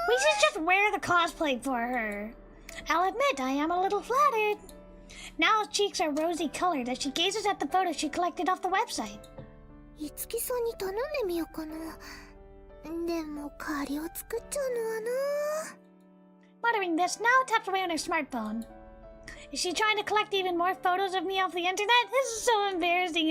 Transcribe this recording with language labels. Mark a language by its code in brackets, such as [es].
[en] We should just wear the cosplay for her. I'll admit I am a little flattered. Now's cheeks are rosy colored as she gazes at the photos she collected off the website. [ja] いつきさんに頼んでみようかな。でも借りを作っちゃうのはな。 [en] Muttering this, Now taps away on her smartphone. Is she trying to collect even more photos of me off the internet? This is so embarrassing.